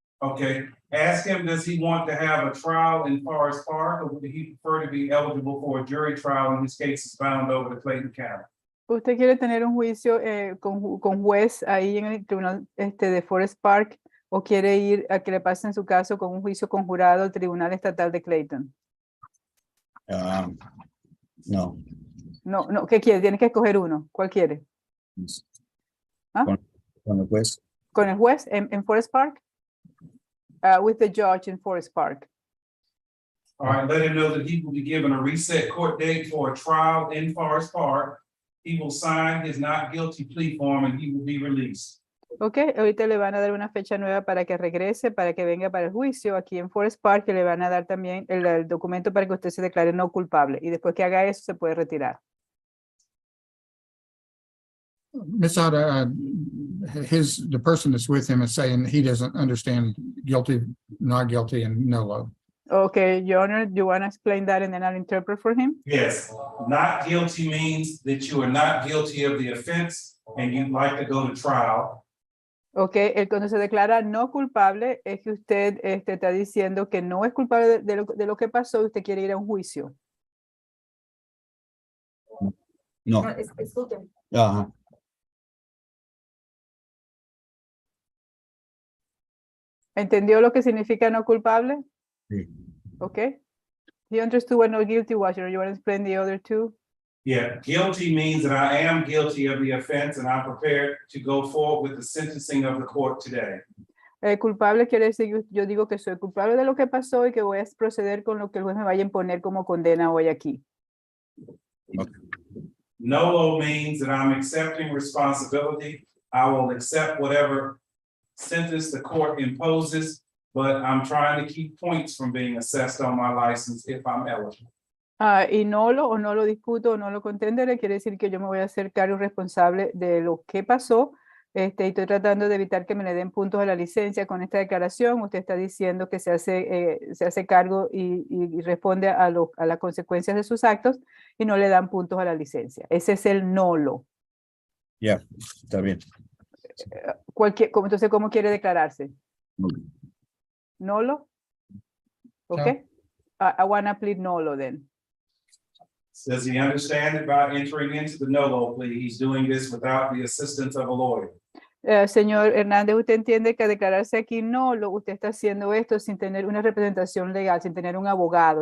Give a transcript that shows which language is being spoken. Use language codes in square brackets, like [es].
[en] Okay, ask him, does he want to have a trial in Forest Park, or would he prefer to be eligible for a jury trial and his case is bound over to Clayton County? [es] ¿Usted quiere tener un juicio con juez ahí en el tribunal de Forest Park o quiere ir a que le pasen su caso con un juicio con jurado al Tribunal Estatal de Clayton? No. No, no, ¿qué quiere? Tienes que escoger uno. ¿Cuál quiere? ¿Ah? Con el juez. ¿Con el juez en Forest Park? [en] With the judge in Forest Park. All right, let him know that he will be given a reset court date for a trial in Forest Park. He will sign his not guilty plea form and he will be released. [es] Ok, ahorita le van a dar una fecha nueva para que regrese, para que venga para el juicio aquí en Forest Park, que le van a dar también el documento para que usted se declare no culpable. Y después que haga eso, se puede retirar. [en] Ms. Otta, the person that's with him is saying he doesn't understand guilty, not guilty, and NOLO. Okay, Your Honor, do you want to explain that and then I'll interpret for him? Yes, not guilty means that you are not guilty of the offense and you'd like to go to trial. [es] Ok, cuando se declara no culpable es que usted está diciendo que no es culpable de lo que pasó y usted quiere ir a un juicio. No. Ajá. ¿Entendió lo que significa no culpable? Sí. [en] Okay. He understood what no guilty was. You want to explain the other two? Yeah, guilty means that I am guilty of the offense and I'm prepared to go forward with the sentencing of the court today. [es] Culpable quiere decir que yo digo que soy culpable de lo que pasó y que voy a proceder con lo que el juez me vaya a imponer como condena hoy aquí. NOLO means that I'm accepting responsibility. I will accept whatever sentence the court imposes, but I'm trying to keep points from being assessed on my license if I'm eligible. Y no lo discuto o no lo contenderé, quiere decir que yo me voy a hacer cargo responsable de lo que pasó. Y estoy tratando de evitar que me le den puntos a la licencia con esta declaración. Usted está diciendo que se hace cargo y responde a las consecuencias de sus actos y no le dan puntos a la licencia. Ese es el NOLO. Ya, está bien. Entonces, ¿cómo quiere declararse? ¿NOLO? Ok. [en] I want to plead NOLO then. Does he understand that by entering into the NOLO plea, he's doing this without the assistance of a lawyer? [es] Señor Hernández, ¿usted entiende que declararse aquí NOLO, usted está haciendo esto sin tener una representación legal, sin tener un abogado?